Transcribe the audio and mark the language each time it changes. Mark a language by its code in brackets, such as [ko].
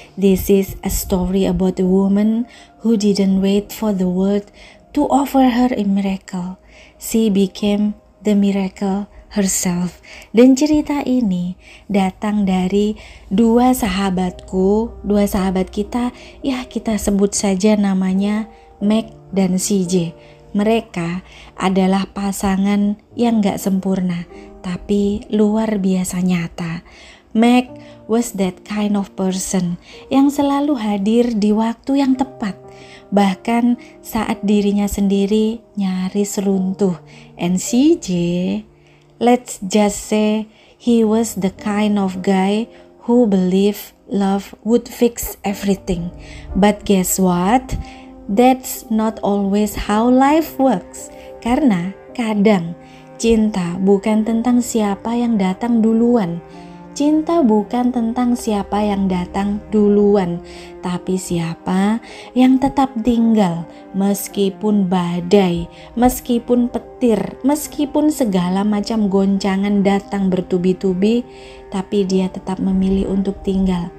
[en] This is a story about a woman who didn't wait for the world to offer her a miracle. She became the miracle herself. [id] Dan cerita ini datang dari dua sahabat kita, ya kita sebut saja namanya Meg dan CJ. Mereka adalah pasangan yang gak sempurna, tapi luar biasa nyata. [en] Meg was that kind of person [id] yang selalu hadir di waktu yang tepat, bahkan saat dirinya sendiri nyaris runtuh. [en] And CJ, let's just say he was the kind of guy who believed love would fix everything. But guess what? That's not always how life works. [id] Karena kadang cinta bukan tentang siapa yang datang duluan. Cinta bukan tentang siapa yang datang duluan, tapi siapa yang tetap tinggal meskipun badai, meskipun petir, meskipun segala macam goncangan datang bertubi-tubi, tapi dia tetap memilih untuk tinggal.